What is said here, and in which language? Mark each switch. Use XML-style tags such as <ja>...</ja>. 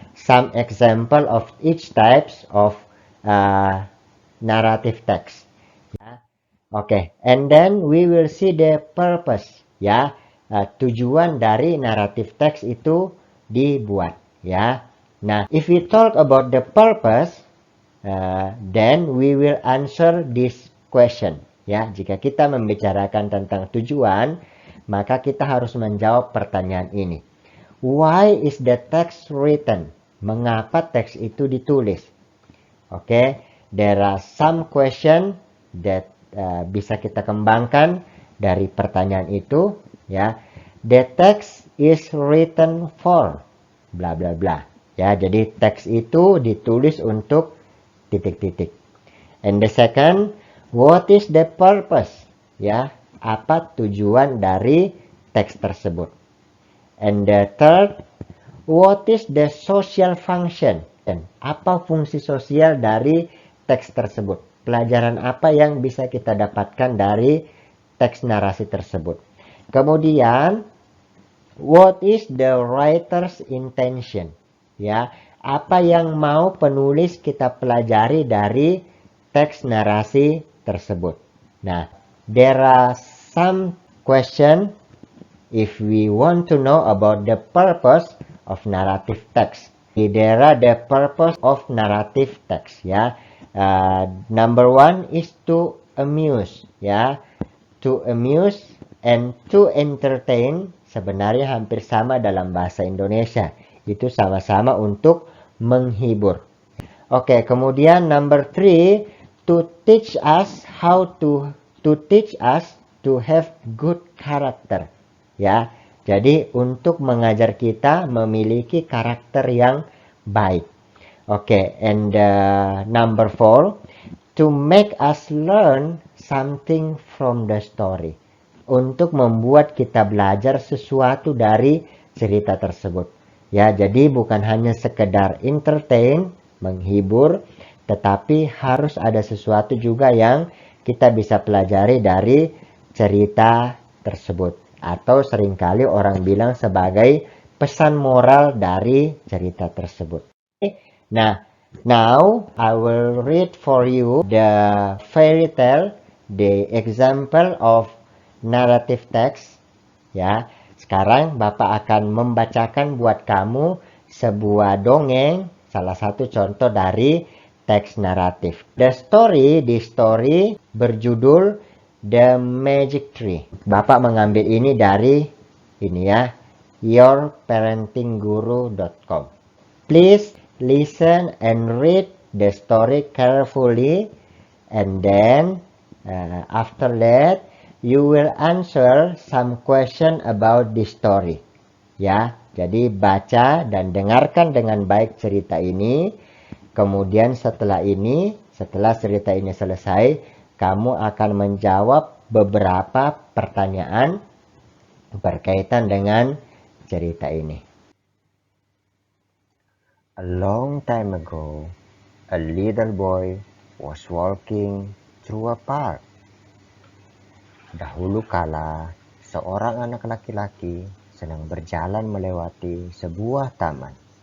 <en>Some example of each types of uh, narrative text. Ya. Oke, and then we will see the purpose, ya.</en> <id>Tujuan dari narrative text itu dibuat, ya.</id> <en>Nah, if we talk about the purpose, then we will answer this question, ya.</en> <id>Jika kita membicarakan tentang tujuan, maka kita harus menjawab pertanyaan ini.</id> <en>Why is the text written?</en> <id>Mengapa teks itu ditulis? Oke,</id> <en>there are some question that</en> <id>bisa kita kembangkan dari pertanyaan itu, ya.</id> <en>The text is written for bla bla bla.</en> <id>Ya, jadi teks itu ditulis untuk titik-titik.</id> <en>And the second, what is the purpose?</en> <id>Ya, apa tujuan dari teks tersebut?</id> <en>And the third, what is the social function?</en> <id>Dan apa fungsi sosial dari teks tersebut? Pelajaran apa yang bisa kita dapatkan dari teks narasi tersebut?</id> <en>Kemudian, what is the writer's intention?</en> <id>Ya, apa yang mau penulis kita pelajari dari teks narasi tersebut?</id> <en>Nah, there are some question if we want to know about the purpose of narrative text. There are the purpose of narrative text, ya. Number one is to amuse, ya. To amuse and to entertain</en> <id>sebenarnya hampir sama dalam bahasa Indonesia. Itu sama-sama untuk menghibur.</id> <en>Oke, kemudian number three, to teach us to have good character.</en> <id>Ya, jadi untuk mengajar kita memiliki karakter yang baik.</id> <en>Oke, and number four, to make us learn something from the story.</en> <id>Untuk membuat kita belajar sesuatu dari cerita tersebut. Ya, jadi bukan hanya sekedar entertain, menghibur, tetapi harus ada sesuatu juga yang kita bisa pelajari dari cerita tersebut. Atau seringkali orang bilang sebagai pesan moral dari cerita tersebut.</id> <en>Nah, now I will read for you the fairy tale, the example of narrative text.</en> <id>Ya, sekarang Bapak akan membacakan buat kamu sebuah dongeng, salah satu contoh dari teks naratif.</id> <en>The story berjudul The Magic Tree.</en> <id>Bapak mengambil ini dari ini ya, yourparentingguru.com.</id> <en>Please listen and read the story carefully, and then after that you will answer some question about this story.</en> <id>Ya, jadi baca dan dengarkan dengan baik cerita ini. Kemudian setelah cerita ini selesai, kamu akan menjawab beberapa pertanyaan berkaitan dengan cerita ini.</id> <en>A long time ago, a little boy was walking through a park.</en> <id>Dahulu kala, seorang anak laki-laki sedang berjalan melewati sebuah taman.</id>